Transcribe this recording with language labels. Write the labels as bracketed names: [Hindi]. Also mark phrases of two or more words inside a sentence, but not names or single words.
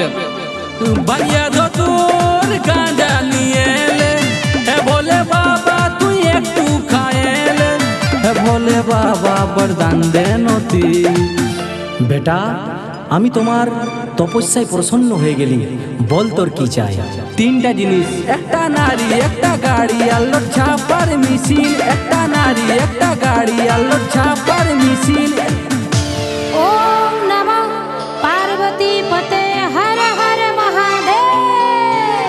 [Bangla] ভাঙিয়া ধতুর গাঁজা নিয়ে এলে হ্যাঁ বলে বাবা তুই একটু খায়েলে হ্যাঁ বলে বাবা বরদান দে নতি। বেটা আমি তোমার তপস্যায় প্রসন্ন হয়ে গেলি, বল তোর কি চাই? তিনটা জিনিস, একটা নারী একটা গাড়ি আলোর ছাপার মিছিল। একটা নারী একটা গাড়ি আলোর ছাপার মিছিল। [Sanskrit] ओम नमः पार्वती पते हर हर महादेव।